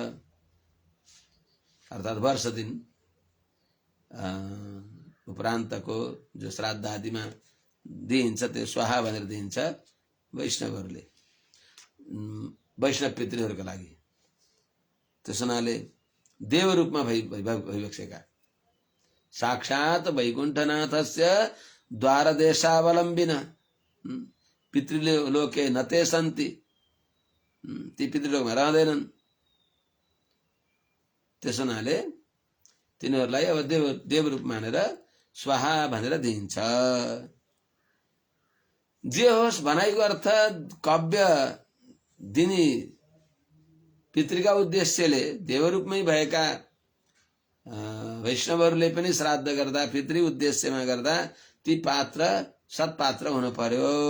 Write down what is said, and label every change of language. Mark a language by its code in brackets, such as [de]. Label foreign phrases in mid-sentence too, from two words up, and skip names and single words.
[ne] अर्थात् वर्ष दिन उपरान्तको जो श्राद्ध आदिमा दिइन्छ त्यो स्वाहा भनेर दिइन्छ वैष्णवहरूले, वैष्णव पितृहरूका लागि। त्यस हुनाले देव रूपमा भइबसेका साक्षात [sa] वैकुण्ठनाथस्य द्वारदेशावलम्बिन पितृलोके नते सन्ति, [ne] ती पितृलोकमा रहँदैनन्। त्यस हुनाले तिनीहरूलाई अब देव रूप मानेर स्वाहा भनेर दिइन्छ। जे होस्, भनाइको अर्थ काव्य दिने पितृका उद्देश्यले देवरूपमै भएका वैष्णवहरूले पनि श्राद्ध गर्दा पितृ उद्देश्यमा गर्दा ती पात्र सत्पात्र हुनु पर्यो।